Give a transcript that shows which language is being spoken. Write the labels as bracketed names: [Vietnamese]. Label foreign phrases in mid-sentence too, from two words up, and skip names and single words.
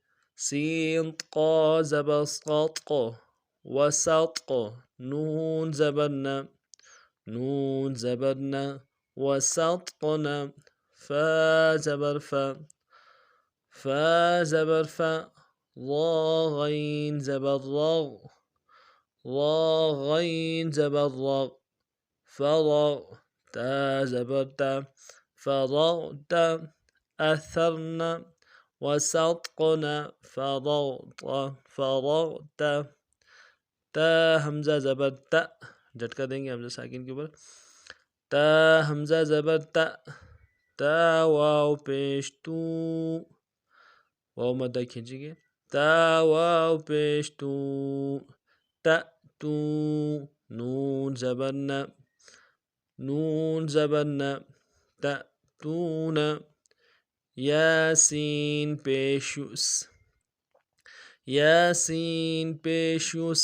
[Urdu] سین طا زبر صاد قا، وسط۔ نون زبر نا، نون زبر نا، وسطنا۔ فا زبر فا، فا زبر فا۔ را غین زبر رغ، را غین زبر رغ، فرغ۔ تا زبر تا، فرغت۔ [Arabic] أثرنا، وسطنا، فرغت، فرغت۔ [Urdu] تا حمزہ زبر تا، جھٹکا دیں گے حمزہ ساکن کے اوپر، تا حمزہ زبر تا۔ تا واو پیش تو، واو مدہ کھینچیں گے، تا واو پیش تو، تأتو۔ نون زبر نا، نون زبر نا، تأتون۔ یاسین پیش یس، یاسین پیش یس۔